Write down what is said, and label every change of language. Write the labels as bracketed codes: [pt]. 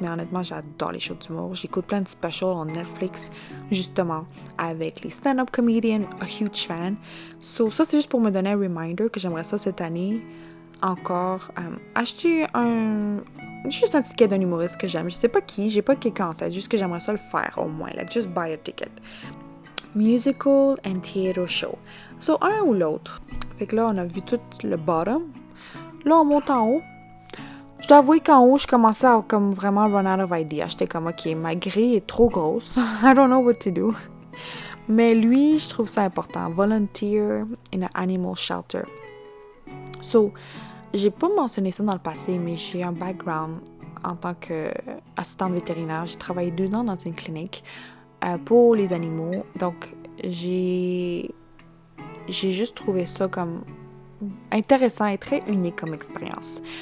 [fr] Mais honnêtement, j'adore les shows d'humour. J'écoute plein de specials en Netflix, justement, avec les stand-up comedians, [en] a huge fan. [fr] So, ça, c'est juste pour me donner un reminder que j'aimerais ça cette année encore acheter juste un ticket d'un humoriste que j'aime. Je sais pas qui, j'ai pas quelqu'un en tête, juste que j'aimerais ça le faire au moins, [en] like just buy a ticket. Musical and theater show. [fr] So, un ou l'autre. Fait que là, on a vu tout le bottom. Là, on monte en haut. Je dois avouer qu'en haut, je commençais à comme vraiment [en] run out of ideas. [fr] J'étais comme, ok, ma grille est trop grosse. [en] I don't know what to do. [fr] Mais lui, je trouve ça important. [en] Volunteer in an animal shelter. [fr] So, j'ai pas mentionné ça dans le passé, mais j'ai un background en tant qu'assistante vétérinaire. J'ai travaillé 2 ans dans une clinique pour les animaux. Donc, j'ai juste trouvé ça comme intéressant et très unique comme expérience.